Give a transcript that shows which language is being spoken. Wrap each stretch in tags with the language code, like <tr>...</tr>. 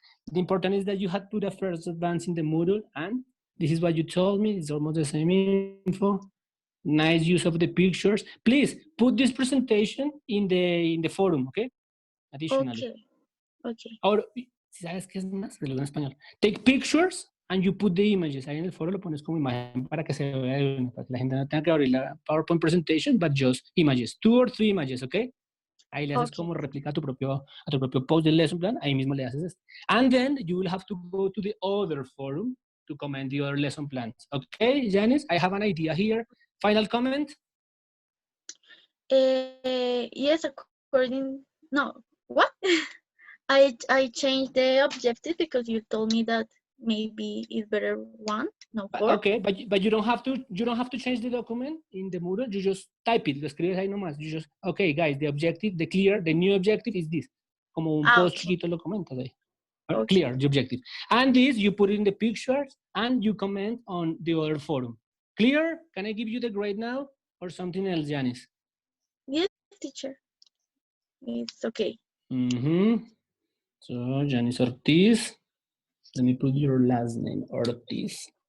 <en>The important is that you had put a first advance in the Moodle, and this is what you told me. It's almost the same info. Nice use of the pictures. Please put this presentation in the forum, okay? Additionally. Okay.</en> <es>Ahora, ¿sabes qué es más? De lo en español.</es> <en>Take pictures and you put the images.</en> <es>Ahí en el foro lo pones como imagen para que se vea, para que la gente no tenga que abrir la</es> <en>PowerPoint presentation, but just images. 2 or 3 images, okay?</en> <es>Ahí le haces como réplica a tu propio post del lesson plan. Ahí mismo le haces esto.</es> <en>And then you will have to go to the other forum to comment the other lesson plans. Okay, Janice, I have an idea here. Final comment? Yes, no, what? I changed the objective because you told me that maybe it's better 1, no 4. Okay, but you don't have to change the document in the Moodle. You just type it.</en> <es>Lo escribes ahí nomás.</es> <en>You just, okay, guys, the objective, the new objective is this.</en> <es>Como un post chiquito lo comentas ahí.</es> <en>Clear the objective. And this you put in the pictures and you comment on the other forum. Clear? Can I give you the grade now or something else, Janice? Yes, teacher. It's okay. So Janice Ortiz. Let me put your last name, Ortiz.</en>